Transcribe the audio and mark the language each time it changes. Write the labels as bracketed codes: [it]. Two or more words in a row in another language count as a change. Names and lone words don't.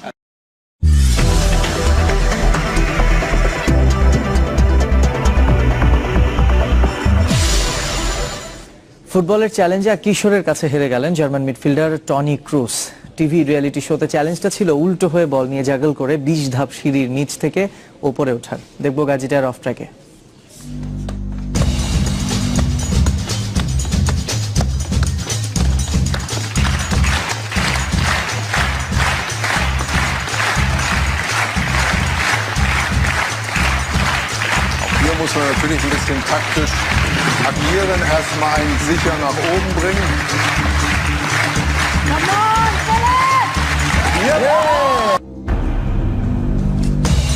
[bn] ফুটবলের চ্যালেঞ্জে এক কিশোরের কাছে হেরে গেলেন জার্মান মিডফিল্ডার টনি ক্রুস। টিভি রিয়েলিটি শোতে চ্যালেঞ্জটা ছিল উল্টো হয়ে বল নিয়ে জাগল করে 20 ধাপ সিঁড়ির নিচ থেকে ওপরে ওঠার। দেখবো গাজীটার [en] off track. [de] Hier muss man natürlich ein bisschen taktisch agieren, erstmal einen sicher nach oben bringen. [en] Come on,